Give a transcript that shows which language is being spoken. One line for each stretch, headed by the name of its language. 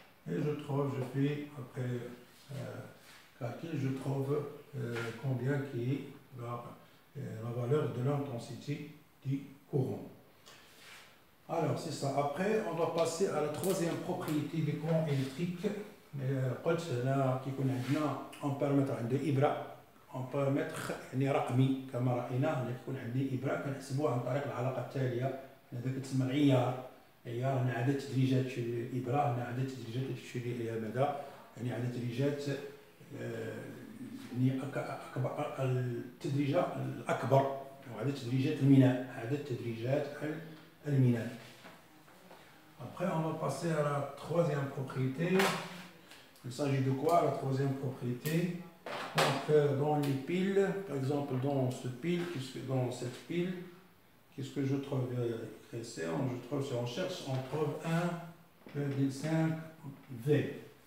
French: Et je fais, après calcul, je trouve combien qui est la valeur de l'intensité du courant. Alors, c'est ça. Après, on va passer à la troisième propriété du courant électrique.
Arabic: قلت هنا كيكون عندنا امبيرمتر عنده ابره امبيرمتر يعني رقمي كما راينا. هنا كيكون عندي ابره كنحسبوها عن طريق العلاقه التاليه. هذا كتسمى العيار. هنا عدد تدريجات الابره، هنا عدد تدريجات ماذا يعني عدد تدريجات يعني التدريجه الاكبر، وعدد تدريجات الميناء، عدد تدريجات الميناء.
French: Après, on va passer à la troisième propriété. Il s'agit de quoi la troisième propriété? Donc, dans les piles, par exemple, dans cette pile, qu'est-ce que je trouve ici? On cherche, on trouve 1,5 V.